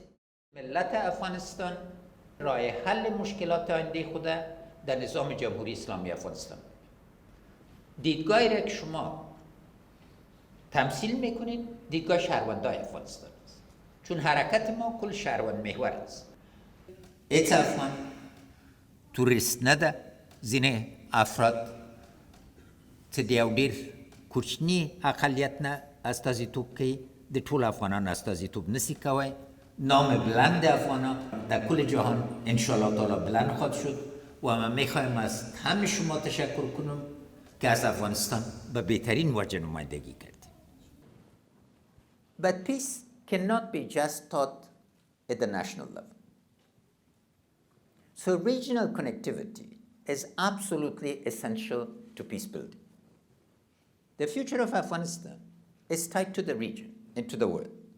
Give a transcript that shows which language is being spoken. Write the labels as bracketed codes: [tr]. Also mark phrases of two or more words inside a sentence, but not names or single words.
[fa] ملت افغانستان راه حل مشکلات آینده خود در نظام جمهوری اسلامی افغانستان. دیدگاهی را که شما تمثیل میکنید دیدگاه شهروندای افغانستان است، چون حرکت ما کل شهروند محور است. [ps] هیچ افغان توریست نده ځینې افراد چې د یو ډېر کوچني اقلیت نه استازیتوب کوي د ټولو افغانانو استازیتوب نشي کوی. [fa] نام بلند افغانان در کل جهان [ar] انشاءالله تعالی [fa] بلند خواهد شد و من میخوایم از همه شما تشکر کنم که از افغانستان به بهترین وجه نمایندگی کردید. [en] But peace cannot be just taught at the national level. So regional connectivity is absolutely essential to peace building. The future of Afghanistan is tied to the region and to the world.